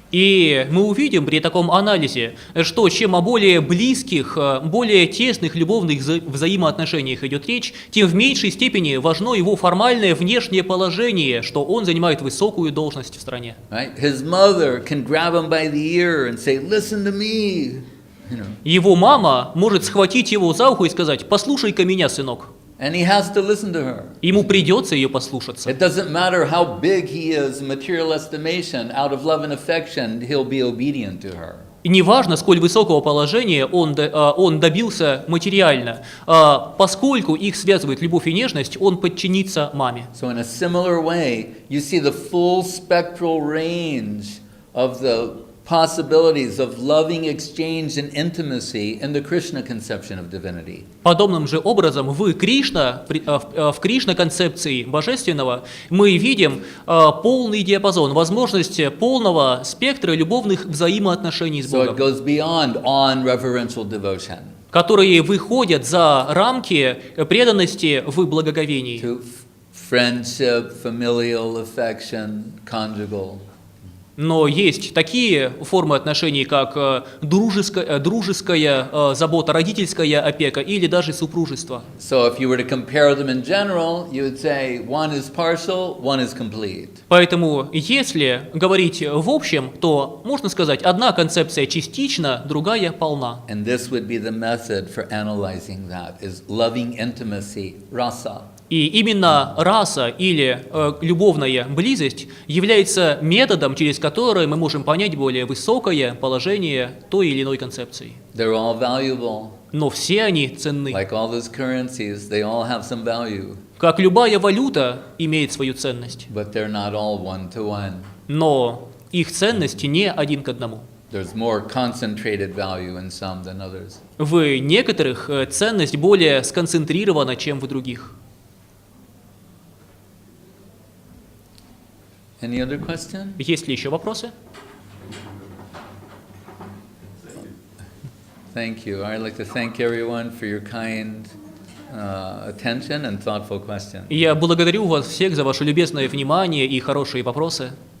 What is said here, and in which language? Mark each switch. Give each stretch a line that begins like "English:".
Russian: И мы увидим при таком анализе, что чем о более близких, более тесных любовных взаимоотношениях идет речь, тем в меньшей степени важно его формальное внешнее положение, что он занимает высокую должность в стране.
English: Right? His mother can grab him by the ear and say, "Listen to me." You know.
Russian: Его мама может схватить его за ухо и сказать: «Послушай-ка меня, сынок».
English: And he has to listen to her.
Russian: Ему придется ее послушаться.
English: It doesn't matter how big he is in material estimation, out of love and affection, he'll be obedient to her.
Russian: И неважно, сколь высокого положения он добился материально, поскольку их связывает любовь и нежность, он подчинится маме.
English: So in a similar way, you see the full spectral range of the possibilities of loving exchange and intimacy in the Krishna conception of divinity.
Russian: Подобным же образом в Кришна концепции божественного мы видим полный диапазон, возможность полного спектра любовных взаимоотношений с
English: So it
Russian: Богом,
English: goes beyond on reverential devotion
Russian: которые выходят за рамки преданности в благоговении.
English: to friendship, familial affection, conjugal.
Russian: Но есть такие формы отношений, как дружеская забота, родительская опека или даже супружество.
English: So if you were to compare them in general, you would say one is partial, one is complete.
Russian: Поэтому, если говорить в общем, то можно сказать, одна концепция частична, другая полна.
English: And this would be the method for analyzing that, is loving intimacy, rasa.
Russian: И именно раса или любовная близость является методом, через который мы можем понять более высокое положение той или иной концепции.
English: They're all valuable.
Russian: Но все они ценны.
English: Like all those currencies, they all have some value,
Russian: Как любая валюта имеет свою ценность,
English: but they're not all one-to-one.
Russian: но их ценность не один к одному.
English: There's more concentrated value in some than others.
Russian: В некоторых ценность более сконцентрирована, чем в других.
English: Any other question?
Russian: Есть ли еще вопросы?
English: Thank you. I'd like to thank everyone for your kind attention and thoughtful questions.
Russian: Я благодарю вас всех за ваше любезное внимание и хорошие вопросы.